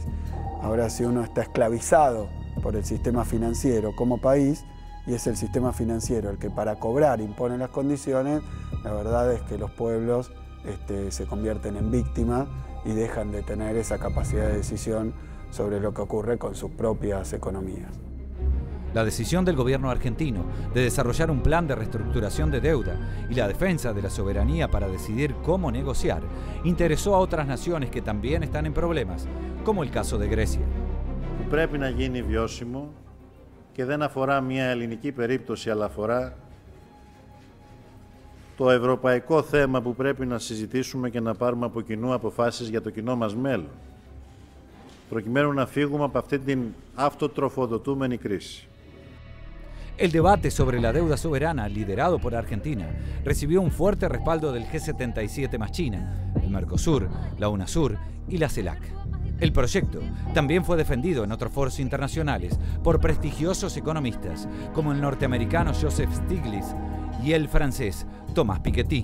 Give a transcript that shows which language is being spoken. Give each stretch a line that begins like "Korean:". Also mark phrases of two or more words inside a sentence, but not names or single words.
Spanish: Ahora, si uno está esclavizado por el sistema financiero como país, y es el sistema financiero el que para cobrar impone las condiciones, la verdad es que los pueblos se convierten en víctimas y dejan de tener esa capacidad de decisión sobre lo que ocurre con sus propias economías. La decisión del gobierno argentino de desarrollar un plan de reestructuración de deuda y la defensa de la soberanía para decidir cómo negociar interesó a otras naciones que también están en problemas, como el caso de Grecia.
Greek: Που πρέπει να γίνει βιώσιμο και δεν αφορά μια ελληνική περίπτωση, αλλά αφορά το ευρωπαϊκό θέμα που πρέπει να συζητήσουμε και να πάρουμε από κοινού αποφάσεις για το κοινό μας μέλλον, προκειμένου να φύγουμε από αυτή την αυτοτροφοδοτούμενη κρίση.
Spanish: El debate sobre la deuda soberana liderado por Argentina recibió un fuerte respaldo del G77 más China, el Mercosur, la UNASUR y la CELAC. El proyecto también fue defendido en otros foros internacionales por prestigiosos economistas como el norteamericano Joseph Stiglitz y el francés Thomas Piketty.